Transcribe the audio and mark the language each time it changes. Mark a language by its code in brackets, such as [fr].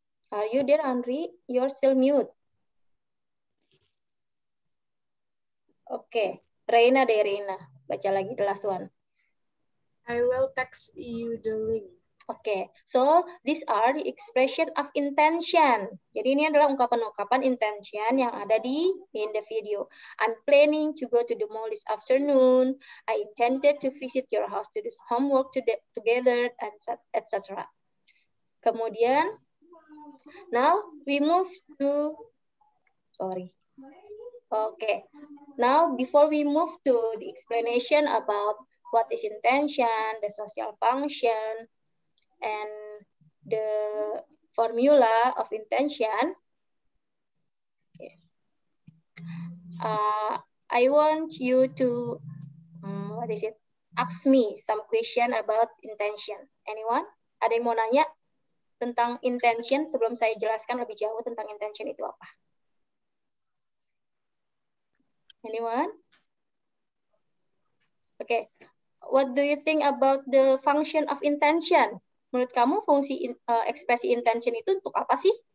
[en] Are you there, Andri? You're still mute. Okay. Reina. [id] Baca lagi [en] the last one. I will text you the link. Okay, so these are the expression of intention. [id] Jadi ini adalah ungkapan-ungkapan intention yang ada [en] in the video. I'm planning to go to the mall this afternoon. I intended to visit your house to do homework together, and etc. [id] Kemudian, [en] now we move to, Okay, now before we move to the explanation about what is intention, the social function, and the formula of intention, okay. I want you to ask me some question about intention. Anyone? [id] Ada yang mau nanya? tentang intention sebelum saya jelaskan lebih jauh tentang intention itu apa? [en] Anyone? Okay. What do you think about the function of intention? [id] Menurut kamu fungsi ekspresi intention itu untuk apa sih?